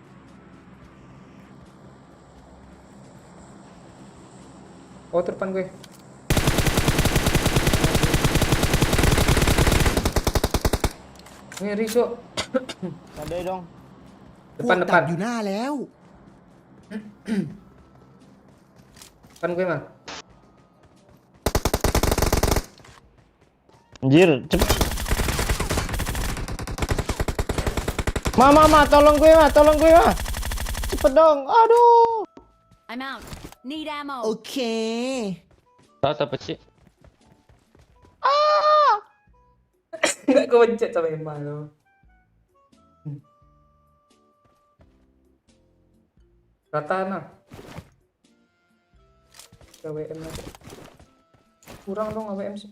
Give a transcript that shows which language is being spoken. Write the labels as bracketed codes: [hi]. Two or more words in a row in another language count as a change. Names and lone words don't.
[id] Oh, depan gue. Ngeri, Sok. Ada dong. [th] พวกดัก [id] Depan. [th] อยู่หน้าแล้ว [id] Depan gue, Mal. Anjir, cepet. Ma, tolong gue, Ma. Cepet dong. Aduh. [en] I'm out. Need ammo. [th] โอเค [id] Rata apa sih? Nggak kepencet sama Emma lo. Rata Mal. AWM aja. Kurang dong AWM sih.